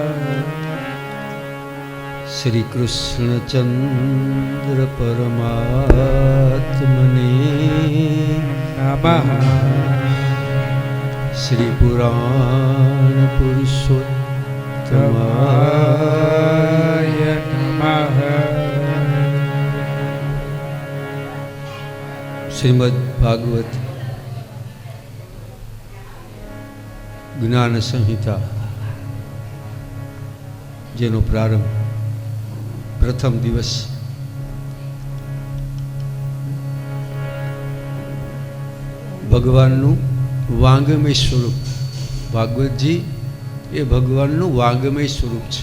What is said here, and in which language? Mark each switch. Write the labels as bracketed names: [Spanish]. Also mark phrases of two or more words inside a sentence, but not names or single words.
[Sanskrit] श्री कृष्णचंद्र परमात्मने नमः। श्री पुराण पुरुषोत्तमाय नमः। [Gujarati] श्रीमद् भागवत જ્ઞાન સંહિતા જેનો પ્રારંભ પ્રથમ દિવસ ભગવાનનું વાંગમય સ્વરૂપ, ભાગવતજી એ ભગવાનનું વાંગમય સ્વરૂપ છે.